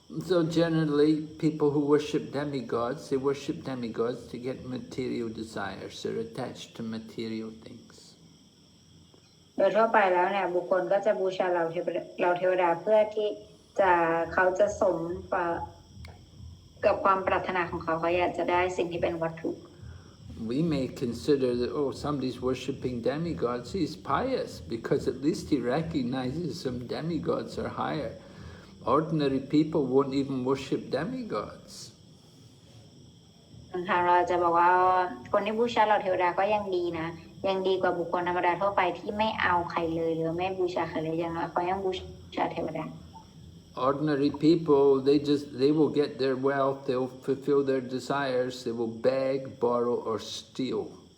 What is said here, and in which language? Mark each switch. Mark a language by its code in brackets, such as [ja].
[en] So generally, people who worship demigods, they worship demigods to get material desires. They're attached to material things. [th] โดยทั่วไปแล้วเนี่ยบุคคลก็จะบูชาเหล่าเทวดาเพื่อที่เขาจะสม กับความปรารถนาของเขาเขาอยากจะได้สิ่งที่เป็นวัตถุ [en] We may consider that, oh, somebody's worshipping demigods, he's pious because at least he recognizes some demigods are higher. Ordinary people won't even worship demigods. [th] ทางเราจะบอกว่าคนที่บูชาเหล่าเทวดาก็ยังดีนะยังดีกว่าบุคคลธรรมดาทั่วไปที่ไม่เอาใครเลยหรือไม่บูชาใครเลยอย่างน้อยเขายังบูชาเทวดา [en] Ordinary people, they will get their wealth, they'll fulfill their desires, they will beg, borrow, or steal.